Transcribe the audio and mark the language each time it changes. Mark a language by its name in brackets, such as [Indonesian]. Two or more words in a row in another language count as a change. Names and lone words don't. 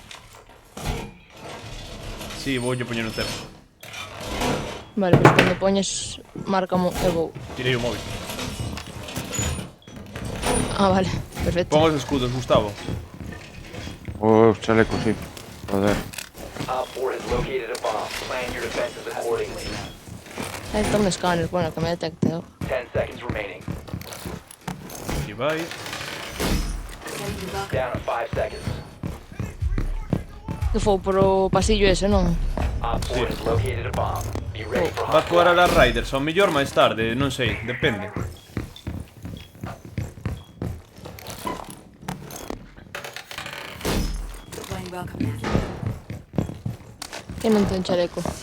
[Galician] Si, voulle poñer un tempo. Vale, pois cando poñes, márcamo e vou. Tirei o móvil. Ah, vale, perfecto. Pon os escudos, Gustavo. Os chalecos, sí. Joder. [English] Op 4 has located a bomb. Plan your defenses accordingly. [Galician] Aí está un escáner, bueno, que me detecte. [English] 10 seconds remaining. [Galician] Aquí vai. [English] Down to 5 seconds. [Galician] Que foi por o pasillo ese, non? [English] Op 4 has located a bomb. Be ready for [Spanish] Vas jugar a [English] hostile. [Spanish] las Riders, [Galician] ao mellor máis tarde, non sei, depende. Que non ten chaleco.